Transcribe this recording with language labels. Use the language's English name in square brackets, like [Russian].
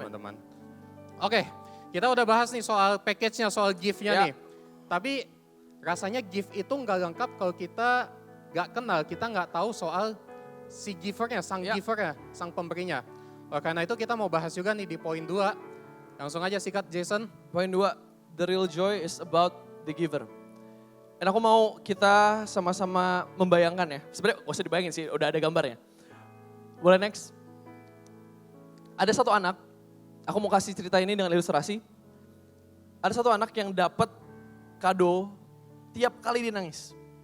[Indonesian] teman-teman. Oke, kita udah bahas nih soal package-nya, soal gift-nya Ya. nih. Tapi rasanya gift itu nggak lengkap kalau kita nggak kenal, kita nggak tahu soal si givernya, sang Ya. givernya, sang pemberinya. Karena itu kita mau bahas juga nih di poin 2. Langsung aja sikat Jason. [English] Poin 2, the real joy is about the giver. [Indonesian] Dan aku mau kita sama-sama membayangkan ya. Sebenarnya gak usah dibayangin sih, udah ada gambarnya. Boleh next? Ada satu anak, aku mau kasih cerita ini dengan ilustrasi. Ada satu anak yang dapat kado tiap kali dia nangis.